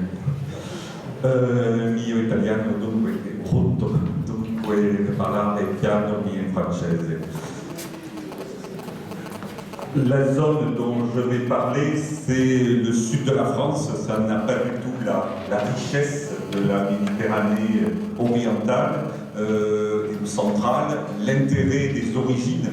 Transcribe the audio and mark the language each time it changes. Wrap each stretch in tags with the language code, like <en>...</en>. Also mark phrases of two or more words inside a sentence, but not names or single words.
<it>Il mio italiano dunque è brutto, dunque parlare piano in francese.</it> <fr>La zone dont je vais parler, c'est le sud de la France. Ça n'a pas du tout la richesse de la Méditerranée orientale et centrale, l'intérêt des origines.</fr>